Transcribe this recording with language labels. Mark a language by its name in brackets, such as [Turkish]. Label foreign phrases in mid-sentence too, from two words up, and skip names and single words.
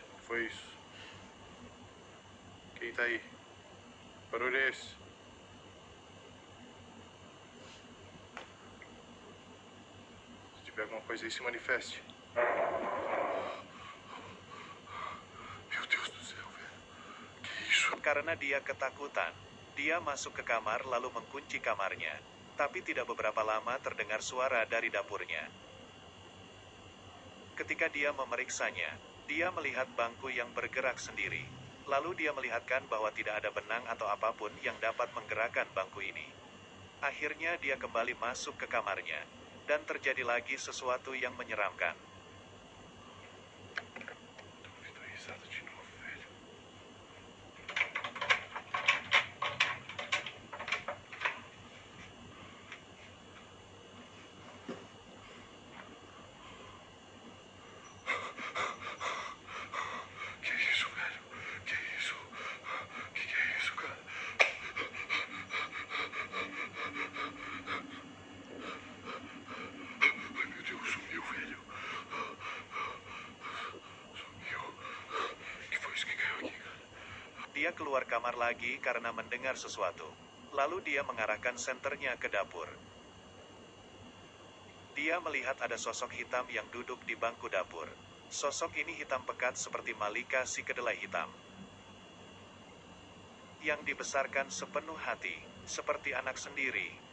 [Portuguese] O que foi isso? Quem tá aí? Que barulho é esse? Se tiver alguma coisa aí, se manifeste. Meu Deus do céu, velho. Que isso? [Indonesian] Karena dia ketakutan, dia masuk ke kamar lalu mengunci kamarnya. Tapi tidak beberapa lama terdengar suara dari dapurnya. Ketika dia memeriksanya, dia melihat bangku yang bergerak sendiri. Lalu dia melihatkan bahwa tidak ada benang atau apapun yang dapat menggerakkan bangku ini. Akhirnya dia kembali masuk ke kamarnya. Dan terjadi lagi sesuatu yang menyeramkan. [Portuguese] Tô ouvindo risada de novo, velho. Que isso, velho? Que isso? Que é isso, cara? Ai, meu Deus, sumiu, velho. Sumiu. Que foi isso que caiu aqui, cara? [Indonesian] Dia keluar kamar lagi karena mendengar sesuatu. Lalu dia mengarahkan senternya ke dapur. Dia melihat ada sosok hitam yang duduk di bangku dapur. Sosok ini hitam pekat seperti Malika si kedelai hitam. Yang dibesarkan sepenuh hati, seperti anak sendiri.